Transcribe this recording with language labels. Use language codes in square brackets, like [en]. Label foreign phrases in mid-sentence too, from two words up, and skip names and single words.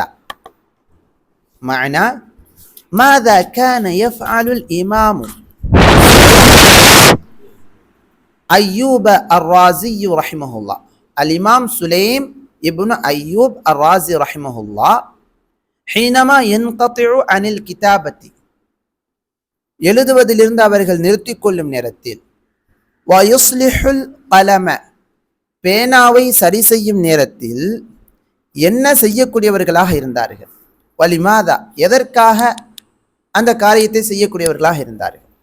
[ar] معنى ماذا كان يفعل الإمام أيوب الرازي رحمه الله الإمام سليم ابن أيوب الرازي رحمه الله حينما ينقطع عن الكتابة [ta] எழுதுவதிலிருந்து அவர்கள் நிறுத்திக் கொள்ளும் நேரத்தில் [ar] ويصلح القلم [ta] பேனாவை சரி செய்யும் நேரத்தில் என்ன செய்யக்கூடியவர்களாக இருந்தார்கள்? வலிமாதா எதற்காக அந்த காரியத்தை செய்யக்கூடியவர்களாக இருந்தார்கள்?